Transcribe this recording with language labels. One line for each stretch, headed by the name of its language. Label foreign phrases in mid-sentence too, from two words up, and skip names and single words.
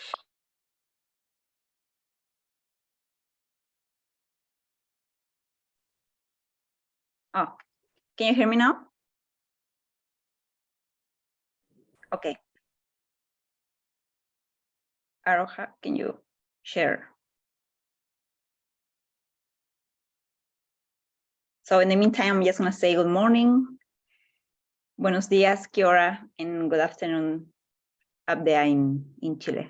English: Oh, can you hear me now? Okay. Aroha, can you share? So in the meantime, I'm just gonna say good morning,
Spanish: buenos días,
Māori: kia ora,
English: and good afternoon up there in Chile.